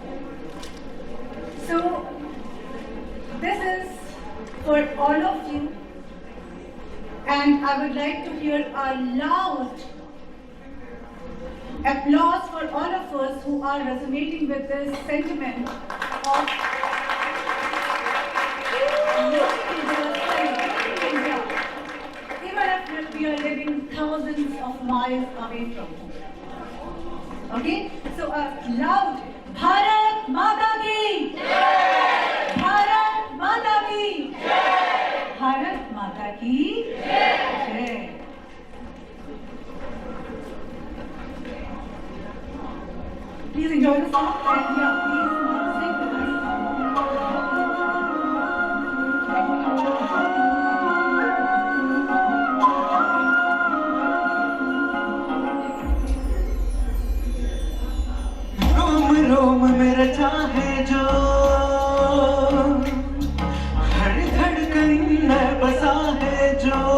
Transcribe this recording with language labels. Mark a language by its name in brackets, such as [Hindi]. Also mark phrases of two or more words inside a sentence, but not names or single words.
[English] So this is for all of you, and I would like to hear a loud applause for all of us who are resonating with this sentiment of looking India, celebrating India, even if we are living thousands of miles away from home. Okay? So a loud [Hindi] भारत माता की! भारत माता की! भारत माता की! जय! [English] Please enjoy the song and please sing with us. [Hindi] रोम रोम में रचा है जो हर धड़कन में बसा है जो